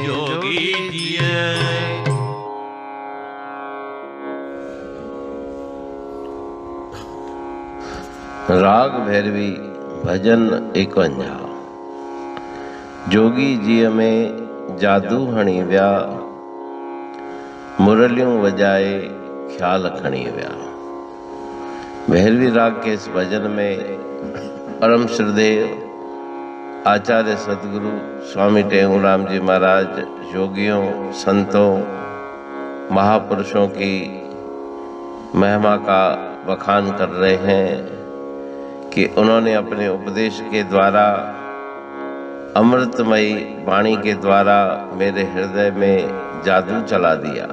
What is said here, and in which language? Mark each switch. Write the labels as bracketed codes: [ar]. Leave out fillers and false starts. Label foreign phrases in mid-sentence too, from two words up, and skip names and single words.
[sd] जोगी जिया। राग भैरवी भजन 51। जोगी जी में जादू हणी व्या। मुरलियों वजाए ख्याल खणी व्या। [hi] भैरवी राग के इस भजन में परम श्रद्धेय आचार्य सदगुरु स्वामी टेंगुराम जी महाराज योगियों, संतों, महापुरुषों की महिमा का बखान कर रहे हैं कि उन्होंने अपने उपदेश के द्वारा, अमृतमयी वाणी के द्वारा मेरे हृदय में जादू चला दिया।